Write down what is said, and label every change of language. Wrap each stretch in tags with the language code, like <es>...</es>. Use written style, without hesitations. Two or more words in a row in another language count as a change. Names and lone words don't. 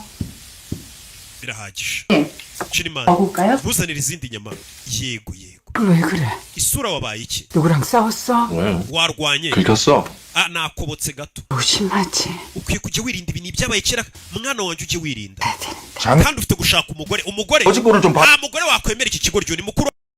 <rw>birahagije.</rw> <ko>네. Jinman, 먹을까요?</ko> <rw>ntuzanire izindi nyama. yego.</rw> <ko>왜 그래?</ko> <rw>isura wabaye iki?</rw> <ko>누구랑 싸웠어? 왜?</ko> <rw>warwanye?</rw> <ko>긁혔어.</ko> <rw>nakobotse gato.</rw> <ko>조심하지.</ko> <rw>ukwiye kujya wirinda ibintu byabaye kera. mwana wanjye ujye wirinda,</rw> <ko>장</ko> <rw>kandi ufite gushaka umugore.</rw> <ko>어지 꼴을 좀 봐.</ko> <rw>nta mugore wakwemera iki kigoryi, ni mukuru</rw>